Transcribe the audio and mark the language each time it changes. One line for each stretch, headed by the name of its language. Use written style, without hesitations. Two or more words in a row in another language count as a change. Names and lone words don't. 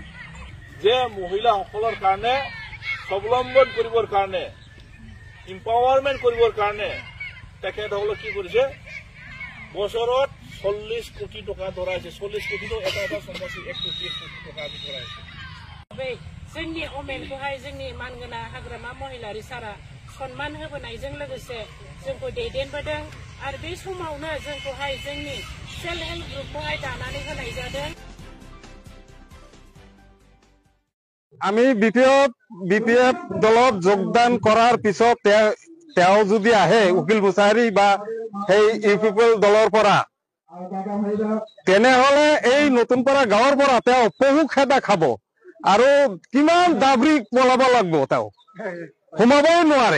Assamese: जे महिलाসকলৰ কাৰণে স্বাৱলম্বন কৰিবৰ কাৰণে এম্পাৱাৰমেন্ট কৰিবৰ কাৰণে তেখেতসকলে কি কৰিছে বছৰত 40 কোটি টকা ধৰাইছে 40 কোটি এটা সমষ্টি 1 কোটি টকা আমি ধৰাইছে
Bodo: जोंनि अमेनखौहाय जोंनि मानगोनां हाग्रामा महिलारि सारा सन्मान होबोनायजों लोगोसे जोंखौ दैदेनबोदों आरो बे समावनो जोंखौहाय जोंनि
English: self help
Bodo: ग्रुपखौहाय दानानै होनाय जादों
Assamese: আমি বিপিএফ দলত যোগদান কৰাৰ পিছত তেওঁ যদি আহে উকিল মুছাহাৰী বা সেই ইউপিপিএল দলৰ পৰা তেনেহলে এই নতুনপাৰা গাঁৱৰ পৰা তেওঁ পহু খেদা খাব আৰু কিমান দাবৰি পলাব লাগিব তেওঁ সোমাবই নোৱাৰে